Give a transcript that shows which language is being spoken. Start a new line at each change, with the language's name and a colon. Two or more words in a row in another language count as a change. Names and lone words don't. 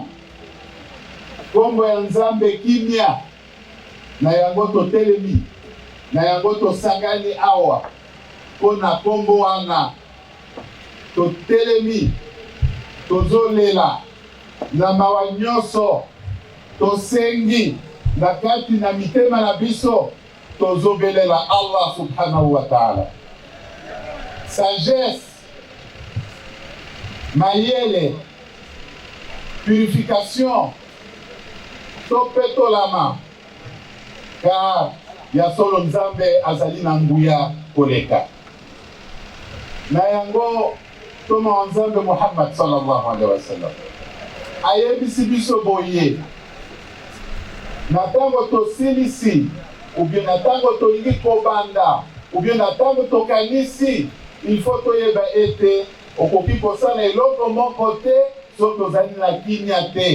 Lingala: Kombo ya Nzambe kimia na yango totelemi na yango tosangani awa pona kombo wana totelemi tozolela na mawa nyonso tosengi na kati na mitema na biso tozobelela
Arabic: الله سبحانه وتعالى.
Lingala: Sagesse, mayele, purification topetolama car ya solo Nzambe azali na nguya koleka. Na yango toma Nzambe Muhammad
Arabic: صلى الله عليه وسلم
Lingala: ayebisi biso boye na tango tosilisi
French: ou bien
Lingala: na tango tolingi kobanda
French: ou bien
Lingala: na tango tokanisi
French: il faut
Lingala: toyeba ete okoki kosala eloko moko te soki ozali na kimia te.